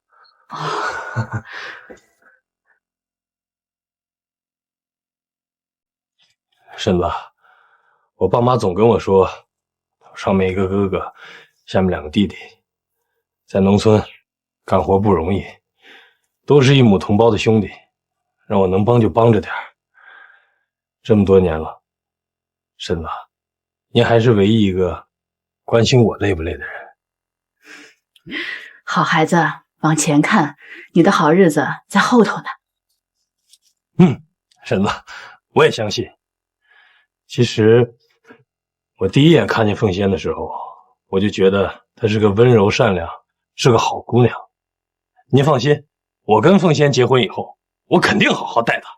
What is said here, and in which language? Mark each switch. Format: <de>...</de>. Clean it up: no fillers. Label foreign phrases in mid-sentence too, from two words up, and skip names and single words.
<zh>嬸子，我爸媽總跟我說，上面一個哥哥，下面2個弟弟，在農村幹活不容易，都是一母同胞的兄弟，讓我能幫就幫着點兒。這麼多年了，嬸子，您還是唯一一個關心我累不累的人。好孩子，往前看，你的好日子在後頭呢。嬸子，我也相信。其實我第一眼看見鳳仙的時候，我就覺得她是個溫柔善良，是個好姑娘。您放心，我跟鳳仙結婚以後，我肯定好好待她。</zh>